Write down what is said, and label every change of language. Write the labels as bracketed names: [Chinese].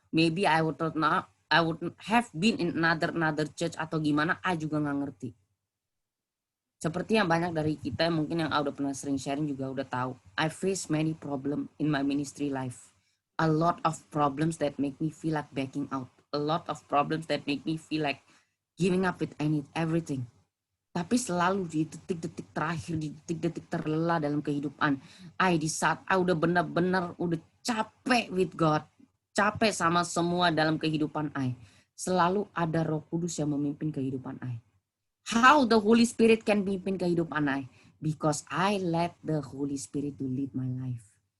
[English] Maybe I would have been in another church [Indonesian] atau gimana, I juga nggak ngerti. Seperti yang banyak dari kita mungkin yang udah pernah sering sharing juga udah tahu. [English] I face many problems in my ministry life. A lot of problems that make me feel like backing out. A lot of problems that make me feel like giving up with everything. [Indonesian] Tapi selalu di detik-detik terakhir, di detik-detik terlelah dalam kehidupan, di saat udah benar-benar udah capek [English] with God, [Indonesian] capek sama semua dalam kehidupan selalu ada Roh Kudus yang memimpin kehidupan [English] How the Holy Spirit can [Indonesian] memimpin kehidupan [English] Because I let the Holy Spirit to lead my life.